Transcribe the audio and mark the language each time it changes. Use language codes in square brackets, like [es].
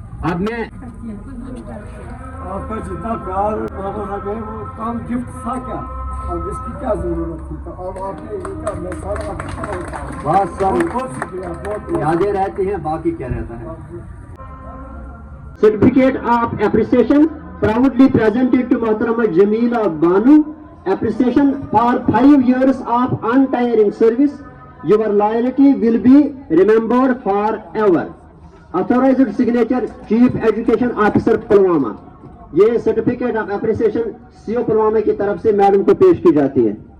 [hi] अब मैं आपका जितना प्यार वो काम गिफ्ट था क्या, अब इसकी क्या जरूरत थी? तो अब आपने ये क्या, मैं सारा बहुत सारी बहुत शुक्रिया, बहुत यादें रहती हैं, बाकी क्या रहता है। [en] Certificate of appreciation proudly presented to Mohtarama Jamila Banu. Appreciation for 5 years of untiring service. Your loyalty will be remembered forever. Authorized signature Chief Education Officer Pulwama. [hi] ये certificate of appreciation CO Pulwama की तरफ से मैडम को पेश की जाती है।